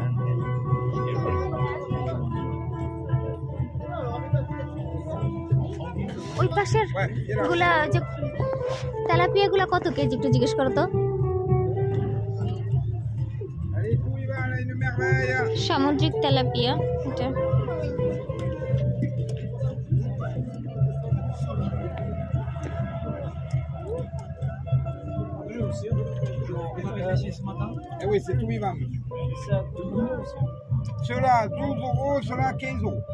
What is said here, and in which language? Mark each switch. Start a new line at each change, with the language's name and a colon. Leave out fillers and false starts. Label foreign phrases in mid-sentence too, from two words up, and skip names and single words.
Bangla: ওই পাশের গুলা যে তেলাপিয়া গুলা কত কেজি একটু জিজ্ঞেস করো তো। সামুদ্রিক তেলাপিয়া এটা।
French: Eh oui, c'est tout vivant, monsieur. Ceux-là, 12 euros, ceux-là, 15 euros.